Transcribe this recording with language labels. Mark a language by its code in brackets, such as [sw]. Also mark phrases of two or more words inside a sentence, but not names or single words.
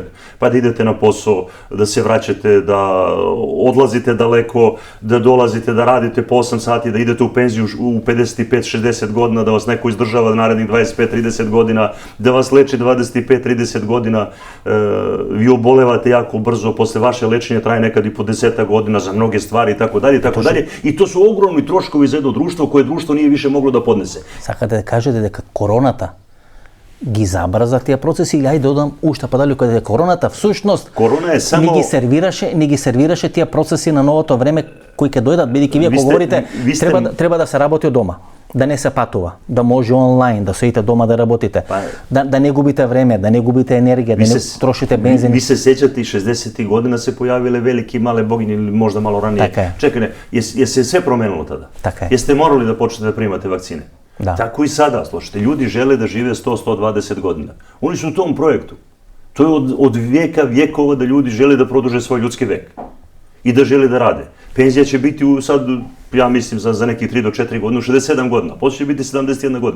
[sr] Pa da idete na posao, da se vraćate, da odlazite daleko, da dolazite, da radite po 8 sati, da idete u penziju u 55-60 godina, da vas neko izdržava narednih 25-30 godina, da vas leči 25-30 godina, vi obolevate jako brzo, posle vaše lečenja traje nekad i po 10 godina za mnoge stvari i tako dalje, i to su ogromni troškovi za jedno društvo koje društvo nije više moglo da podnese. [mk] Сакате да кажете дека короната ги забрза тие процеси или ајде додам уште подалју каде короната всушност ни ги сервираше тие процеси на новото време кои ќе дојдат, бидејќи вие говорите треба да се работи од дома, да не се патува, да може онлайн, да седите дома да работите, да не губите време, да не губите енергија, да не трошите бензин. [sr] Ви се сеќате и 60-ти година се појавиле велики и мале богињи, или можда мало раније. Чекајте, је се све променило тада? Јесте морали да почнете да примате вакцине? Tako i sada, slušajte, ljudi žele da žive 100-120 godina. Oni su u tom projektu. To je od vjekova da ljudi žele da produže svoj ljudski vek i da žele da rade. Penzija će biti sad, ja mislim, za nekih 3 do 4 godine, 67 godina, posle će biti 71 godina.